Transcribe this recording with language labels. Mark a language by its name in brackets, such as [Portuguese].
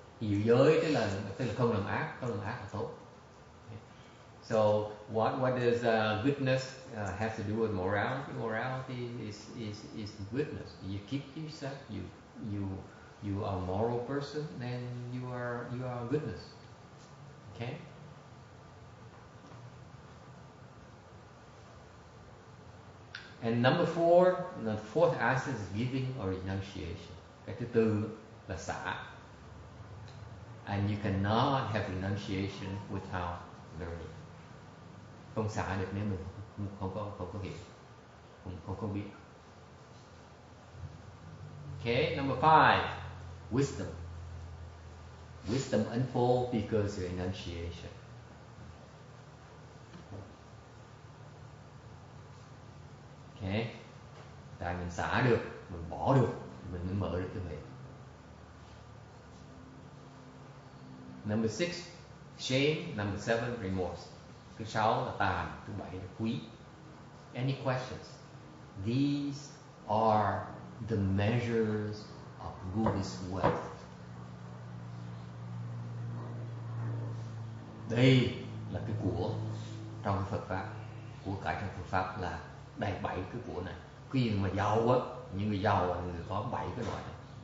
[Vietnamese] Hiểu giới tức là không làm ác là tốt. [English] So what does goodness have to do with morality? Morality is goodness. You keep yourself, you are a moral person, then you are goodness. Okay? And number four, the fourth aspect is giving or renunciation. [Vietnamese] Cái thứ tư là xả. [English] And you cannot have renunciation without learning. Không xả được nếu mình không có hiểu, không có biết. Okay, number five, wisdom. Wisdom unfolds because of renunciation. [Vietnamese] Okay, tại mình xả được, mình bỏ được, mình mới mở được cái huệ. [English] Number six, shame. Number seven, remorse. [Vietnamese] Thứ sáu là tàm, thứ bảy là quý. [English] Any questions? These are the measures of Buddhist wealth. [Vietnamese] Đây là cái của trong Phật pháp, của cải trong Phật pháp là đầy 7 cái của này. Khi mà giàu á, những người giàu là người có 7 cái loại này.